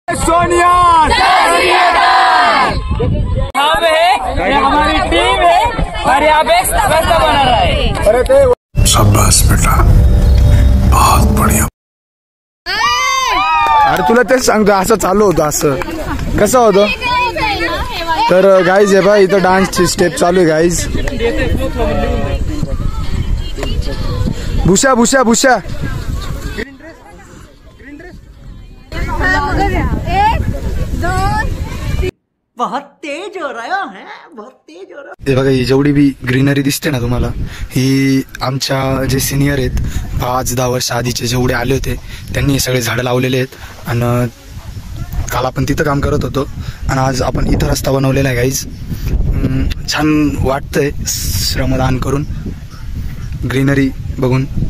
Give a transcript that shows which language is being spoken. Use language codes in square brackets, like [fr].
[hi] सोनिया हमारी टीम है और यहाँ पे रास्ता बना रहा है। अरे ते शाबाश बेटा, बहुत बढ़िया। [mr] अरे तुला तेच सांगतो, असं चालू होतं, असं कसं होतं। तर गाईज हे बा इथं डान्सची स्टेप चालू आहे गाईज। भूषा भूषा भूषा [hi] बहुत तेज हो रहा है, बहुत तेज हो रहा है। [mr] हे बघा ही जेवढी बी ग्रीनरी दिसते ना तुम्हाला, ही आमच्या जे सिनियर आहेत 5-10 वर्ष आधीचे जेवढे आले होते त्यांनी हे सगळे झाडं लावलेले आहेत। आणि काल आपण तिथं काम करत होतो आणि आज आपण इथं रस्ता बनवलेला आहे गाईज। छान वाटतंय श्रमदान करून, ग्रीनरी बघून।